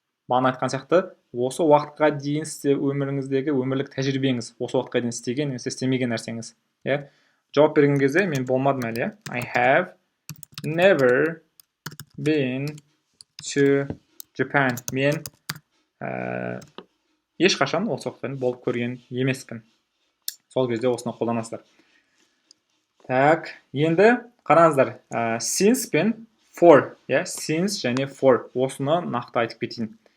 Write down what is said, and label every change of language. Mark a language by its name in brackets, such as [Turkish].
[Kazakh] Бағана айтқан сияқты, осы уақытқа дейін сізде өміріңіздегі өмірлік тәжірибеңіз, осы уақытқа дейін істеген, немесе істемеген нәрсеңіз. Жауап берген кезде мен болмадым әлі. [English] I have never been to Japan. [Kazakh] Мен ешқашан осы уақытқа дейін болып көрген емеспін. Сол кезде осыны қолданасыздар. [Russian] Так, [Kazakh] енді қараңыздар, since пен for, since және for, осыны нақты айтып кетейін.